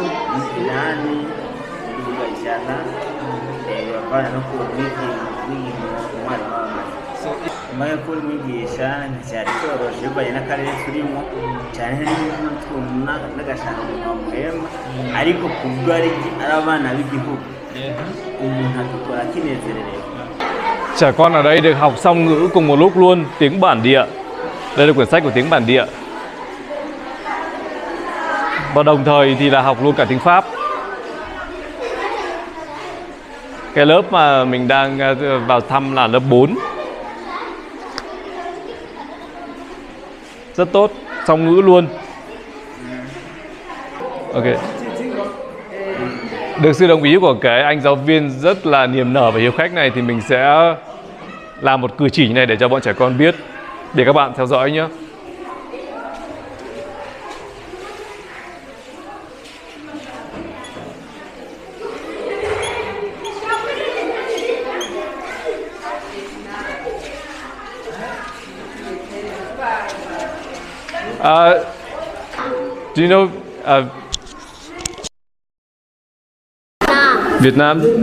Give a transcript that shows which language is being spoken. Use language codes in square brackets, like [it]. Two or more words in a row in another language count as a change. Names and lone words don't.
[rw] inani ijana bavana no kumwigisha umwana w'amazi nyuma yo kumwigisha nticyari cyoroshye bivanye n'akarere turimo cyane n'utwuma n'agashanga muhema ariko kubwo ari abana b'igihugu umuntu agakora akinezererewe. [vi] Trẻ con ở đây được học song ngữ cùng một lúc luôn, tiếng bản địa. Đây là quyển sách của tiếng bản địa. Và đồng thời thì là học luôn cả tiếng Pháp. Cái lớp mà mình đang vào thăm là lớp 4. Rất tốt, song ngữ luôn. Ok. Được sự đồng ý của cái anh giáo viên rất là niềm nở và hiếu khách này thì mình sẽ làm một cử chỉ như này để cho bọn trẻ con biết. Để các bạn theo dõi nhé. [en] Do you know Việt Nam?